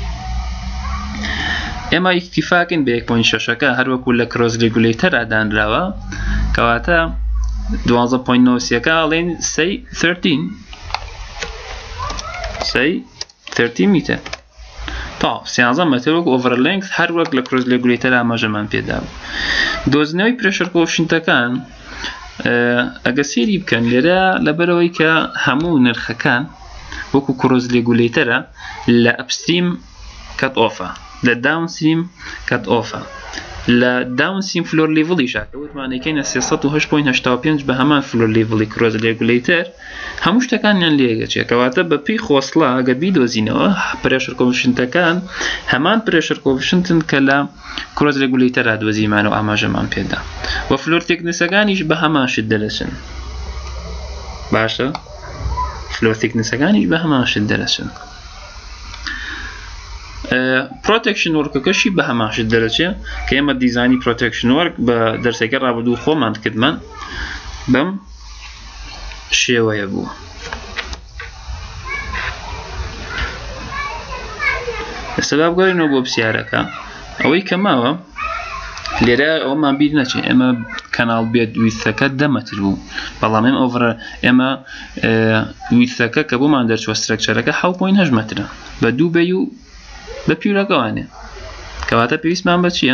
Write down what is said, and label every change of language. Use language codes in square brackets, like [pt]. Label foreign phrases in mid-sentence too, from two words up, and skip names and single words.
[ckb] ئێمە ئیکتیفاکن بە 1.6ەکە هەروەکو لە [en] cross regulator [ckb] دانراوە کەواتە 12.93ەکە ئەڵێن سەی 13 میتر تا 13 متر وەک [en] over length [ckb] هەر وەک لە [en] cross regulator [ckb] ئاماژەمان پێدا بوو. دۆزینەوەی [en] pressure coefficient [ckb] ەکان ئەگە سێری بکەن لێرە لەبەرەوەی کە هەموو نرخەکان وەکو [en] cross regulator [ckb] لە upstream [en] cut off [ckb] لە downstream [en] cut off [ckb] لە downstream [en] floor level [ckb] شاکە وتمانەکەینە 308.85 بە هەمان [en] floor level cross regulator [ckb] هەموو شتەکانیان لێگەچێت کەواتە بە پێی خۆسڵە ئەگەر بیدۆزینەوە [en] pressure coefficient [ckb] ەکان هەمان [en] pressure coefficient [ckb] ن کە لە [en] cross regulator [ckb] دۆزیمان و ئاماژەمان پێدا و [en] floor thickness [ckb] ەکانیش بە هەمان شت دەرەچن. باشە [en] floor thickness [ckb] ەکانیش بە هەمان شت دەرەچن. [en] protection work [ckb] ەکەشی بە هەمان شت دەرەچێت کە ئێمە دیزانی [en] protection work [ckb] بە دەرسێکە ڕابردوو خۆمان کردمان بەم شێوەیە بوو. ئێستا بگەڕێنەوە بۆ پرسیارەکە ئەوەی کە ماوە لێرە ئەومان بیر نەچێت ئێمە کەناڵ بێت ویثەکە 10 متر بوو بەڵام ئێمە ویثەکە کە بۆمان دەرچوە سترەکچەرەکە 7.8 مترە بە دوو بەی و بە پیورەکەوانێ کەواتە پێویستمان بە چییە؟